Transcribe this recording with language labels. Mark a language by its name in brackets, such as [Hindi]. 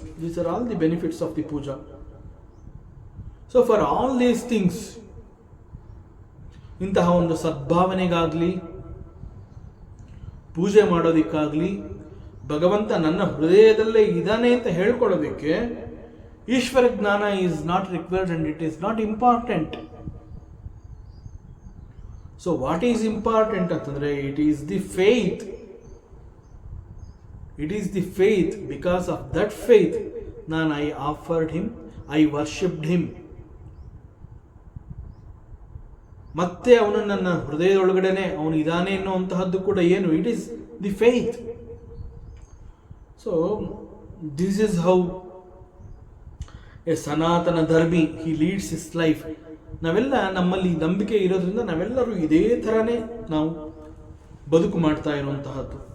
[English] These are all the benefits of the puja. So for all these things, [Kannada] ಇಂತಹ ಒಂದು ಸದ್ಭಾವನೆಗಾಗಲಿ, ಪೂಜೆ ಮಾಡೋದಕ್ಕಾಗಲಿ, ಭಗವಂತ ನನ್ನ ಹೃದಯದಲ್ಲೇ ಇದ್ದಾನೆ ಅಂತ ಹೇಳ್ಕೊಳ್ಳೋದಕ್ಕೆ ಈಶ್ವರ ಜ್ಞಾನ [English] Is not required and it is not important. So what is important ಅಂತಂದ್ರೆ it is the faith. It is the faith. Because of that faith, I offered him, I worshipped him. [Kannada] ಮತ್ತೆ ಅವನು ನನ್ನ ಹೃದಯದೊಳಗಡೆನೆ ಅವನು ಇದ್ದಾನೆ ಅನ್ನುವಂತಹದ್ದು ಕೂಡ ಏನು? [English] It is the faith. So this is how a ಸನಾತನ ಧರ್ಮಿ he leads his life. [Kannada] ನಾವೆಲ್ಲ ನಮ್ಮಲ್ಲಿ ನಂಬಿಕೆ ಇರೋದ್ರಿಂದ ನಾವೆಲ್ಲರೂ ಇದೇ ಥರನೇ ನಾವು ಬದುಕು ಮಾಡ್ತಾ ಇರುವಂತಹದ್ದು.